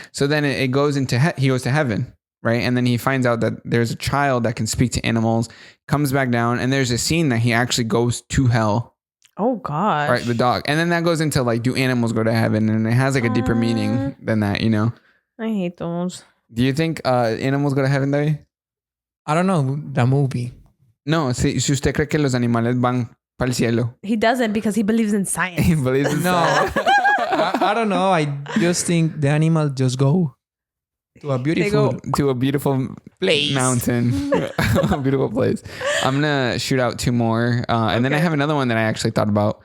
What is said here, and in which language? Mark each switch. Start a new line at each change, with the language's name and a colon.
English: So then it goes into he goes to heaven, right? And then he finds out that there's a child that can speak to animals, comes back down, and there's a scene that he actually goes to hell. Oh gosh. Right, the dog. And then that goes into like, do animals go to heaven? And it has like a deeper meaning than that, I hate those. Do you think animals go to heaven, David? I don't know the movie.
Spanish: No, si usted cree que los animales van para el cielo.
English: He doesn't because he believes in science. He believes in No, I don't know. I just think the animal just go to a beautiful to a beautiful place. mountain, a beautiful place. I'm gonna shoot out two more, and then I have another one that I actually thought about.